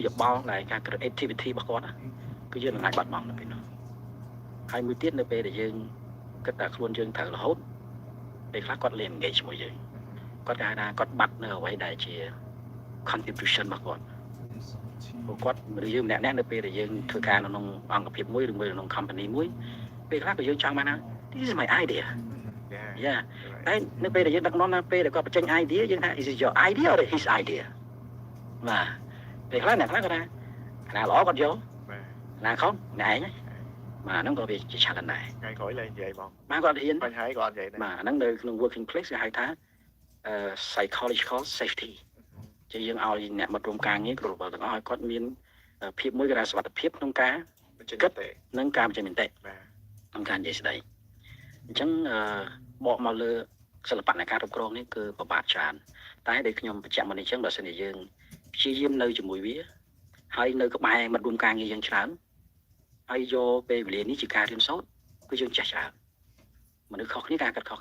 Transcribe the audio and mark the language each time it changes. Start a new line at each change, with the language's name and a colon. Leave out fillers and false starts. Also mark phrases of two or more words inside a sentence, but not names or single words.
Khmer: យោបល់ដែលការ creativity របស់គាត់គឺយើងនឹងអាចបាត់បង់នៅពេលនោះហើយមួយទៀតនៅពេលដែលយើងគិតថាខ្លួនយើងត្រូវរហូតពេលខ្លះ គាត់លែង engage ជាមួយយើងគាត់គេថាគាត់បាត់នៅអ្វីដែលជា contribution របស់គាត់ព្រោះគាត់មនុស្សយើងម្នាក់នៅពេលដែលយើងធ្វើការនៅក្នុងអង្គភាពមួយឬមួយក្នុង company មួយពេលខ្លះក៏យើងចង់បានថា
English: this is my idea
Khmer: យ៉ាតែនៅពេលដែលយើងដឹកនាំណាពេលដែលគាត់បញ្ចេញ idea យើងថា
English: is it your idea or his idea
Khmer: បាទពេលខ្លះអ្នកខ្លះគាត់ថាណាល្អគាត់យកណាខុសអ្នកឯងបាទហ្នឹងក៏វាជា challenge ដែរ ថ្ងៃក្រោយឡើងនិយាយបង បាទគាត់ហ៊ាន បញ្ហាគាត់និយាយដែរ បាទហ្នឹងនៅក្នុង
English: working place
Khmer: គេហៅថា
English: psychological safety
Khmer: ជាយើងឲ្យអ្នកមករួមការងារគ្រប់របបទាំងអស់ឲ្យគាត់មានភាពមួយគេថាសុវត្ថិភាពក្នុងការគិតនិងការបញ្ចេញមតិក្នុងការនិយាយស្ដីអញ្ចឹងបកមកលើសិល្បៈនៃការគ្រប់គ្រងនេះគឺពិបាក ច្រើនតែដែលខ្ញុំបញ្ជាក់មកនេះអញ្ចឹងបើសិនជាយើងព្យាយាមនៅជាមួយវាហើយនៅក្បែរមិត្តរួមការងារយើងច្រើនហើយយកពេលវេលានេះជាការរៀនសូត្រគឺយើងចេះច្រើនមនុស្សខុសគ្នាការកាត់ខុស